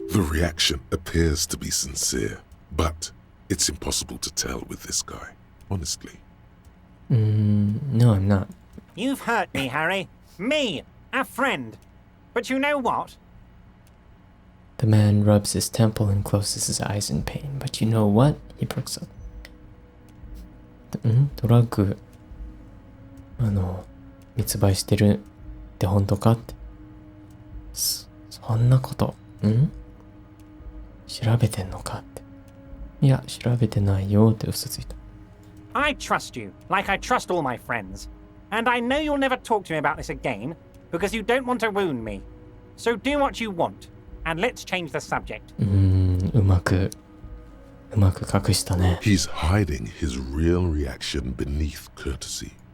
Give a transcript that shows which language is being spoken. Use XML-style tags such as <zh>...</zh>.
<en>The reaction appears to be sincere, but it's impossible to tell with this guy, honestly. No, I'm not. You've hurt me, Harry. Me, a friend. But you know what? The man rubs his temple and closes his eyes in pain. But you know what? He perks up.</en> <ja>ドラッグ、密売してるって本当かって。そんなこと、調べてんのかって。いや、調べてないよって嘘ついた。</ja> <en>I trust you, like I trust all my friends. And I know you'll never talk to me about this again, because you don't want to wound me. So do what you want, and let's change the subject.</en> <ja>うまく隠したね。</ja> <en>He's hiding his real reaction beneath courtesy.</en>